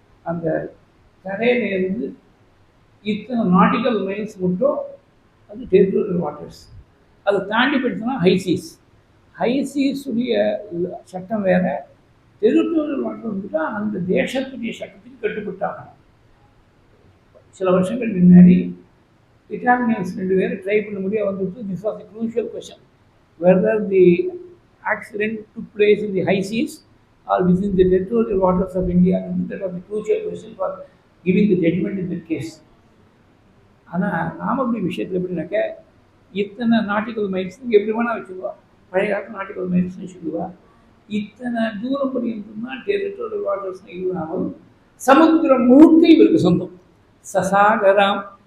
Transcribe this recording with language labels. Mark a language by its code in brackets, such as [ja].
[ta] அந்த கரையிலேருந்து இத்தனை nautical miles மட்டும் அது டெரிட்டோரியல் வாட்டர்ஸ். அதை தாண்டி போயிடுச்சுன்னா ஹைசீஸ். ஹைசீஸுடைய சட்டம் வேற, டெரிட்டோரியல் வாட்டர் வந்துட்டா அந்த தேசத்துடைய சட்டத்துக்கு கட்டுப்பட்டாங்க. சில வருஷங்கள் முன்னாடி இட்டாலியன்ஸ் 2 பேர் ட்ரை பண்ண முடியாது வந்துட்டு. [en] This was the crucial question, whether the accident took place in the high seas or within the territorial waters of India. That was the crucial question for giving the judgment in that case. [ta] ஆனால் நாம விஷயத்தில் எப்படின்னாக்க, இத்தனை nautical miles எப்படி வேணால் வச்சுக்குவா, பழைய காலத்து nautical மைல்ஸ்னு வச்சுக்குவா. இத்தனை தூரம் பரியந்தம் தான் டெரிட்டோரியல் வாட்டர்ஸ் இல்லாமல் சமுத்திரம் முழுக்க இவருக்கு சொந்தம். சசாகரம்.